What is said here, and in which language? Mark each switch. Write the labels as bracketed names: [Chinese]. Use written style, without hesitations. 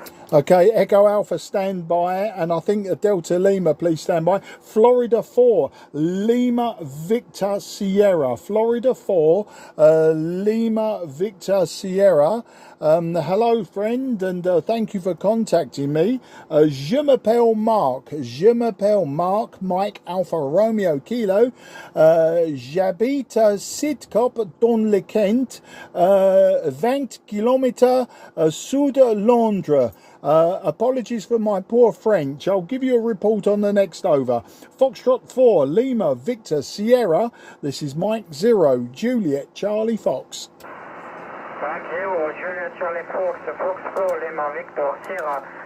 [English] Okay, Echo Alpha, stand by, and I think Delta Lima, please stand by. Florida 4, Lima, Victor, Sierra. Florida 4, Lima, Victor, Sierra. Hello, friend, and thank you for contacting me. [French] Je m'appelle Mark, Mike Alpha Romeo Kilo. J'habite à Sidcup dans le Kent, 20 km sud de Londres. [English] Apologies for my poor French. I'll give you a report on the next over. Foxtrot 4, Lima, Victor, Sierra. This is Mike 0, Juliet, Charlie, Fox. Mike 0, Juliet, Charlie, Fox, Fox 4, Lima, Victor, Sierra.